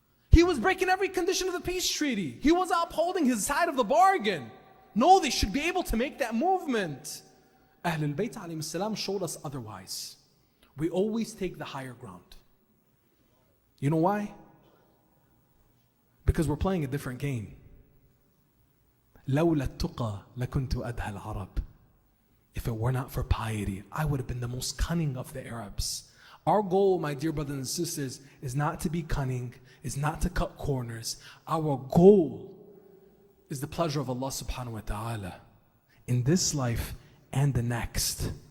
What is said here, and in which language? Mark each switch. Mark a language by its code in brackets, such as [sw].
[en] He was breaking every condition of the peace treaty. He was upholding his side of the bargain. No, they should be able to make that movement. Ahlul Bayt alayhim salam showed us otherwise. We always take the higher ground. You know why? Because we're playing a different game. [ar] لولا التقى لكنت أدهى العرب. [en] If it were not for piety, I would have been the most cunning of the Arabs. Our goal, my dear brothers and sisters, is not to be cunning, is not to cut corners. Our goal is the pleasure of Allah subhanahu wa ta'ala in this life and the next.